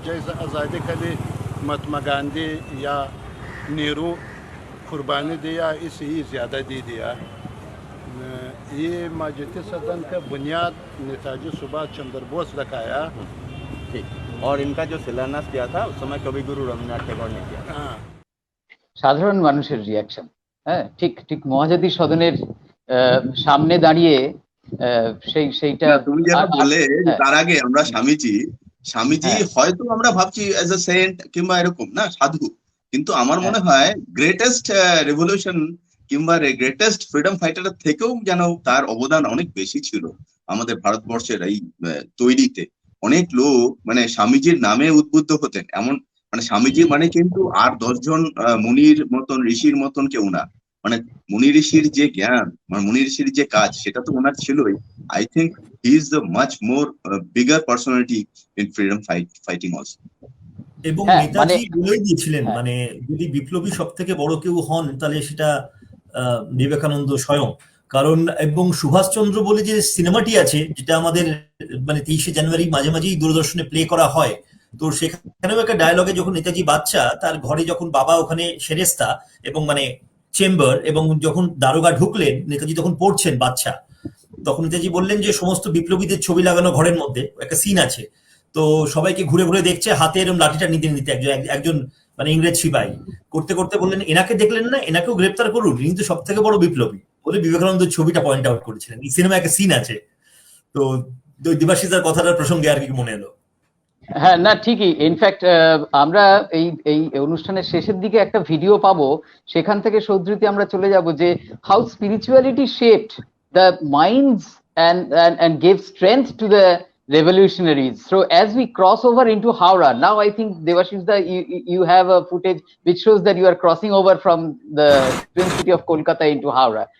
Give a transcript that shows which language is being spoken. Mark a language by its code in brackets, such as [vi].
[hi] जैसे आज़ादी के लिए महात्मा गांधी या नेहरू कुर्बानी दिया, इससे ही ज़्यादा दे दिया। ये महाज्योति सदन का बुनियाद नेताजी सुभाष चंद्र बोस रखाया। ठीक। और इनका जो शिलान्यास किया था उस समय कवि गुरु रविन्द्रनाथ टैगोर ने किया। हाँ, [bn] সাধারণ মানুষের রিয়াকশন, হ্যাঁ, ঠিক ঠিক মহাজাতি সদনের সামনে দাঁড়িয়ে সেইটা না, তুমি যেটা বললে যে হ্যাঁ, তার আগে আমরা স্বামীজি হ্যাঁ। হয়তো আমরা ভাবছি [en] as a saint [bn] কিংবা এরকম না সাধু, কিন্তু আমার হ্যাঁ। মনে হয় গ্রেটেস্ট রেভলিউশন কিংবা গ্রেটেস্ট ফ্রিডম ফাইটারের থেকেও যেন তার অবদান অনেক বেশি ছিল আমাদের ভারতবর্ষের এই তৈরিতে। অনেক লোক মানে স্বামীজির নামে উদ্বুদ্ধ হতেন, এমন মানে স্বামীজি মানে কিন্তু আর 10 জন মুনির মতন ঋষির মতন কেউ না। মানে মুনি ঋষির যে জ্ঞান, মানে মুনি ঋষির যে কাজ, সেটা তো ওনার ছিলই। [en] I think he is the much more bigger personality in freedom fighting also. [bn] এবং হ্যাঁ, নেতাজি মানে- বলেই দিয়েছিলেন, হ্যাঁ। মানে যদি বিপ্লবী সব থেকে বড় কেউ হন তাহলে সেটা বিবেকানন্দ স্বয়ং। কারণ এবং সুভাষচন্দ্র বলে যে সিনেমাটি আছে, যেটা আমাদের মানে 23শে জানুয়ারি মাঝে মাঝেই দূরদর্শনে প্লে করা হয়, তো সেখানেও একটা ডায়লগে যখন নেতাজি বাচ্চা, তার ঘরে যখন বাবা ওখানে সেরেস্তা এবং মানে চেম্বার, এবং যখন দারোগা ঢুকলেন নেতাজি তখন পড়ছেন বাচ্চা, তখন নেতাজি বললেন যে সমস্ত বিপ্লবীদের ছবি লাগানো ঘরের মধ্যে একটা সিন আছে, তো সবাইকে ঘুরে ঘুরে দেখছে, হাতে এরকম লাঠিটা নিতে নিতে একজন মানে ইংরেজ সিপাহী করতে করতে বললেন, এনাকে দেখলেন না, এনাকেও গ্রেপ্তার করুন, ইনি তো সব থেকে বড় বিপ্লবী বলে বিবেকানন্দ ছবিটা পয়েন্ট আউট করেছিলেন। এই সিনেমা একটা সিন আছে। তো দেবাশিসের কথাটার প্রসঙ্গে আর কি মনে এলো। হ্যাঁ, না ঠিকই। ইনফ্যাক্ট আমরা এই এই অনুষ্ঠানের শেষের দিকে একটা ভিডিও পাবো, সেখান থেকে সৌধৃতি আমরা চলে যাব যে [en] How spirituality shaped the minds and gave strength to the revolutionaries. So as we cross over into Howrah, now I think Devashish, you have a footage which shows that you are crossing over from the twin city of Kolkata into Howrah.